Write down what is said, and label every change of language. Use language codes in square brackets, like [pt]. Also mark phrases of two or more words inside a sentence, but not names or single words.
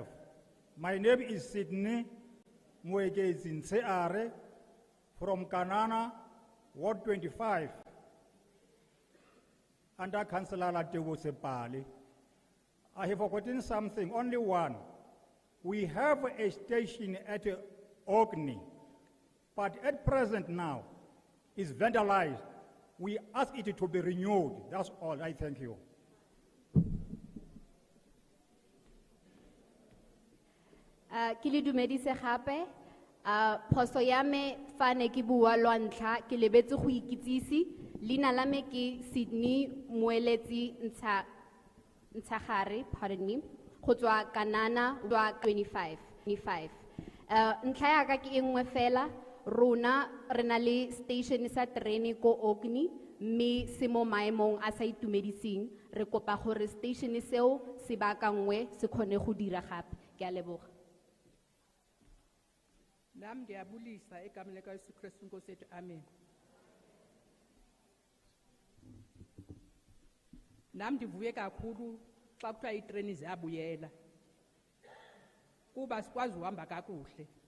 [en] My name is Sydney Mwegezi Nseare from Kanana, Ward 25, under Councillor Therewith. I have forgotten something, only one. We have a station at Orkney, but at present now, it's vandalized. We ask it to be renewed. That's all. I thank you. [tn] Kili dumedise gape. Phoso ya me fa ne ke bua lwantlha ke lebetse go ikitsisi leina la me ke Sydney Moeletsi Ntshagare, [en] pardon me, [tn] go tswa Kanana wa 25. Ntlha ya ka ke engwe fela, rona re na le station sa terene ko Orkney mme se mo maemong a sa itumedising. Re kopa gore station seo se baakangwe se kgone go dira gape. Ke a leboga. [xh] Nam ndiyabulisa egameni likaYesu Kristu Nkosi yethu, amen. Nam ndivuye kakhulu xa kuthiwa iitreni ziyabuyela kuba sikwazi uhamba kakuhle.